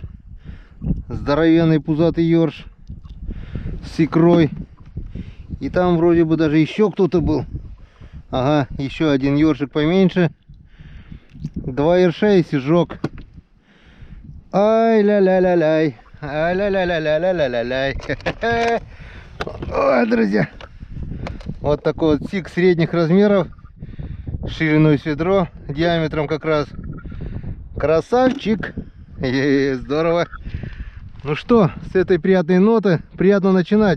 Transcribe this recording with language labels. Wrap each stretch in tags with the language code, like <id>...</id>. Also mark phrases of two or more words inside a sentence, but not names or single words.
<ru>Здоровенный пузатый ёрш. С икрой. И там вроде бы даже еще кто-то был. Ага, еще один ёршик поменьше. 2 ерша и сижок. Ай ля-ля-ля-ляй. Ай ля-ля-ля-ля-ля-ля-ляй. Ой, друзья. Вот такой вот сик средних размеров. Шириной с ведро. Диаметром как раз. Красавчик. Здорово. Ну что, с этой приятной ноты приятно начинать.</ru>